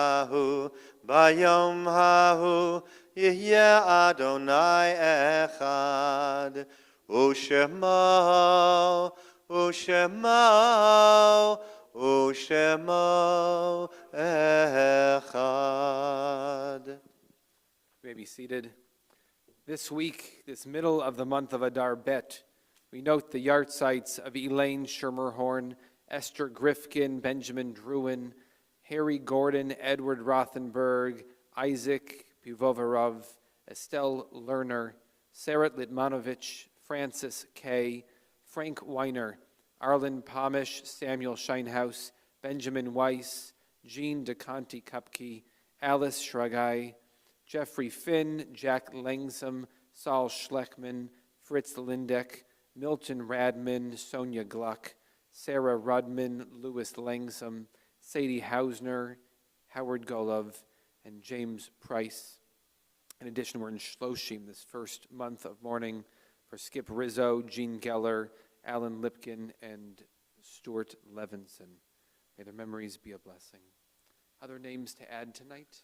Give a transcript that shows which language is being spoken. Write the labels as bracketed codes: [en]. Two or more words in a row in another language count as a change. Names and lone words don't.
[he] ההוא יהיה אדוני אחד, ושמו echad. [en] You may be seated. This week, this middle of the month of Adar Bet, we note the yahrzeits of Elaine Schermerhorn, Esther Grifkin, Benjamin Druin, Harry Gordon, Edward Rothenberg, Isaac Pivovarov, Estelle Lerner, Sarah Litmanovich, Francis Kay, Frank Weiner, Arlen Pomish, Samuel Scheinhaus, Benjamin Weiss, Jean DeConti Kupke, Alice Shragai, Jeffrey Finn, Jack Langsam, Saul Schleckman, Fritz Lindeck, Milton Radman, Sonia Gluck, Sarah Rudman, Louis Langsam, Sadie Hausner, Howard Golov, and James Price. In addition, we're in Shloshim this first month of mourning for Skip Rizzo, Gene Geller, Alan Lipkin, and Stuart Levinson. May their memories be a blessing. Other names to add tonight?